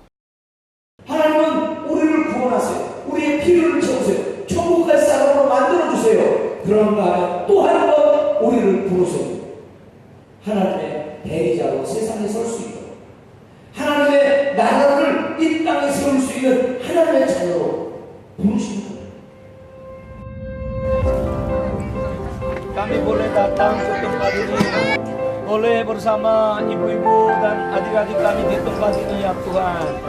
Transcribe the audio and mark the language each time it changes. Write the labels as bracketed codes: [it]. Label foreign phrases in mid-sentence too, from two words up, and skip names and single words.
[ko] 하나님은 우리를 구원하세요. 우리의 필요를 채우세요. 천국 갈 사람으로 만들어주세요. 그런가 하면 또 한 번 우리를 부르세요. 하나님의 대리자로 세상에 설 수 있도록 하나님의 나라를 이 땅에 세울 수 있는 하나님의 자녀로 부르시는 거예요. [id] Kami boleh datang ke tempat ini, boleh bersama ibu-ibu dan adik-adik kami di tempat ini ya Tuhan.